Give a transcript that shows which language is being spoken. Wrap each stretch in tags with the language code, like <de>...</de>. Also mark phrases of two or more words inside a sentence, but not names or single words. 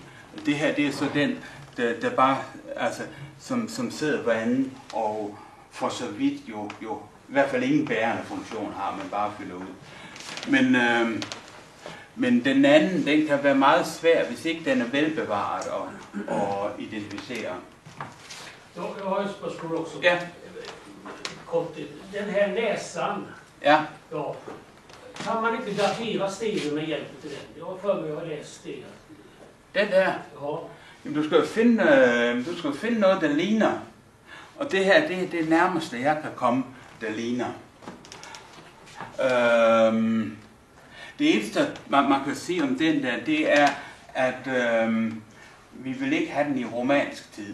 <da>Det her, det er så den, der bare, altså, som sidder hver anden, og for så vidt jo i hvert fald ingen bærende funktion har, man bare fylder ud. Men den anden, den kan være meget svær, hvis ikke den er velbevaret og identificere.</da> <sv>Jag har ett spørgsmål också. Ja. Kort, den här näsan, Ja, ja, kan man inte datera stenen med hjälp av den? Jag har för mig att jag har läst det.</sv> <da>den der. Ja. Jamen, du skal finde noget, der ligner. Og det her, det er det nærmeste, jeg kan komme, der ligner. Det eneste, man kan sige om den der, det er, at vi vil ikke have den i romansk tid.</da>